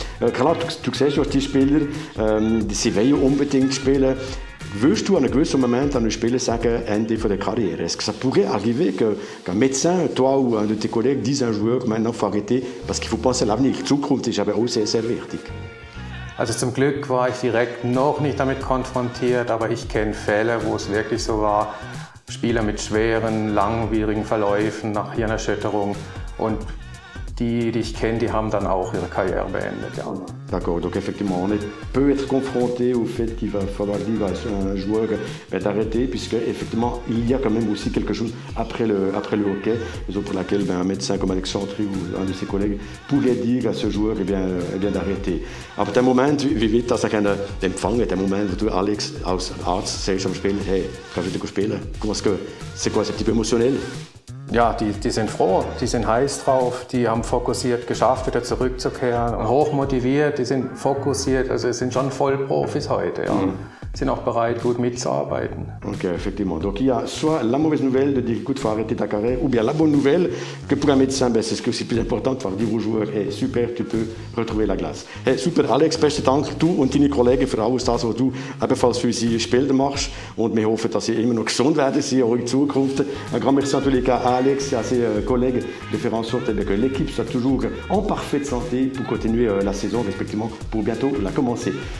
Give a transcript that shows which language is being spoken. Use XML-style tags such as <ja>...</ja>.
<de>Klar, du siehst, du hast die Spieler, sie wollen unbedingt spielen. Würdest du à un gewissen Moment à un Spieler sagen, Ende</de> <fr>de la carrière? Est-ce que ça pourrait arriver qu'un médecin, toi ou un de tes collègues, dise à un joueur maintenant, il faut arrêter, parce qu'il faut penser à l'avenir.</fr> <de>Die Zukunft ist aber auch sehr, sehr wichtig. Also zum Glück war ich direkt noch nicht damit konfrontiert, aber ich kenne Fälle, wo es wirklich so war. Spieler mit schweren, langwierigen Verläufen nach Hirnerschütterung und die ich kenne, die haben dann auch ihre Karriere beendet. Ja.</de> <fr>D'accord, donc effectivement, on peut être confronté au fait qu'il va falloir dire à un joueur d'arrêter, puisque effectivement, il y a quand même aussi quelque chose après le hockey, raison pour laquelle un médecin comme Alex Chantry ou un de ses collègues pourrait dire à ce joueur d'arrêter.</fr> <de>Aber der Moment, wie wird das empfangen, der Moment, wo du Alex als Arzt sagst am Spieler, hey, kannst du wieder spielen?</de> <fr>C'est quoi, c'est un petit peu émotionnel?</fr> <de>Ja, die sind froh, die sind heiß drauf, die haben fokussiert geschafft, wieder zurückzukehren und hochmotiviert, die sind fokussiert, also es sind schon Vollprofis heute. Ja. Sind auch bereit, gut mitzuarbeiten.</de> <fr>Ok, effectivement. Donc il y a soit la mauvaise nouvelle de dire écoute, il faut arrêter ta carrière, ou bien la bonne nouvelle que pour un médecin, ben, c'est ce qui est aussi plus important de pouvoir dire aux joueurs hey, super, tu peux retrouver la glace.</fr> <de>Hey, super, Alex, besten Dank, du und deine Kollegen für alles das, was du ebenfalls für unsere Spieler machst. Und wir hoffen, dass sie immer noch gesund werden, sie auch in Zukunft.</de> <fr>Un grand merci en tous les cas à Alex et à ses collègues de faire en sorte que l'équipe soit toujours en parfaite santé pour continuer la saison, respectivement, pour bientôt la commencer.</fr>